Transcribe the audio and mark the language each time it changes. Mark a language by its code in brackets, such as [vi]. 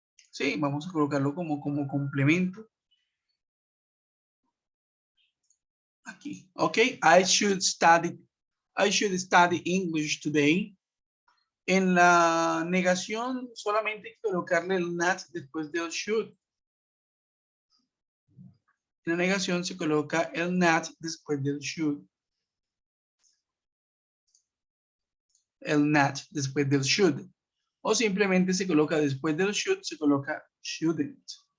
[es] Sí, vamos a colocarlo como complemento. Aquí, ok. [en] I should study English today. [es] En la negación solamente hay que colocarle el not después del should. En la negación se coloca el not después del should. El not después del should. O simplemente se coloca después del should, se coloca shouldn't.